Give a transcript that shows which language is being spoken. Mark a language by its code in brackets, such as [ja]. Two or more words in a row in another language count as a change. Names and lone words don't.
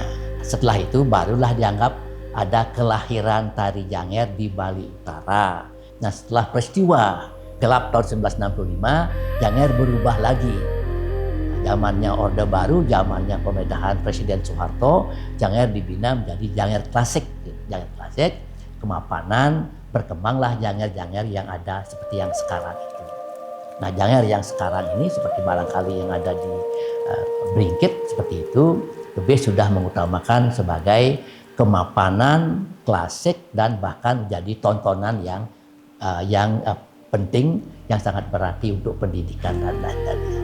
[id] Setelah itu barulah dianggap ada kelahiran tari Janger di Bali Utara. Nah, setelah peristiwa gelap tahun 1965, Janger berubah lagi. Zamannya Orde Baru, zamannya pemerintahan Presiden Soeharto, Janger dibina menjadi Janger klasik. Janger klasik, kemapanan, berkembanglah Janger-Janger yang ada seperti yang sekarang itu. Nah, Janger yang sekarang ini seperti barangkali yang ada di Beringkit seperti itu, lebih sudah mengutamakan sebagai kemapanan, klasik, dan bahkan menjadi tontonan yang penting, yang sangat berarti untuk pendidikan dan lain-lainnya.